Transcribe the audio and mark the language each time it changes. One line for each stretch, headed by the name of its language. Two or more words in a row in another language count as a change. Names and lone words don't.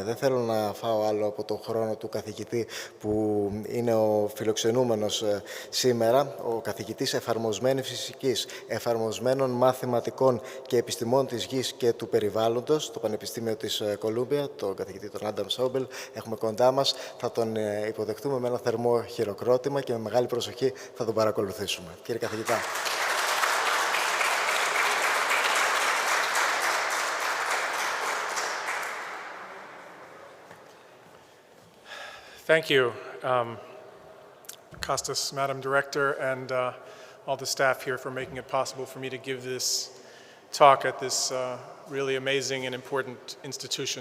Greek: Δεν θέλω να φάω άλλο από το χρόνο του καθηγητή που είναι ο φιλοξενούμενος σήμερα, ο καθηγητής εφαρμοσμένης φυσικής, εφαρμοσμένων μαθηματικών και επιστημών της γης και του περιβάλλοντος, στο Πανεπιστήμιο της Κολούμπια, τον καθηγητή τον Άνταμ Σόμπελ, έχουμε κοντά μας. Θα τον υποδεχτούμε με ένα θερμό χειροκρότημα και με μεγάλη προσοχή θα τον παρακολουθήσουμε. Κύριε καθηγητά.
English: Thank you, Kostas, Madam Director, and all the staff here for making it possible for me to give this talk at this really amazing and important institution.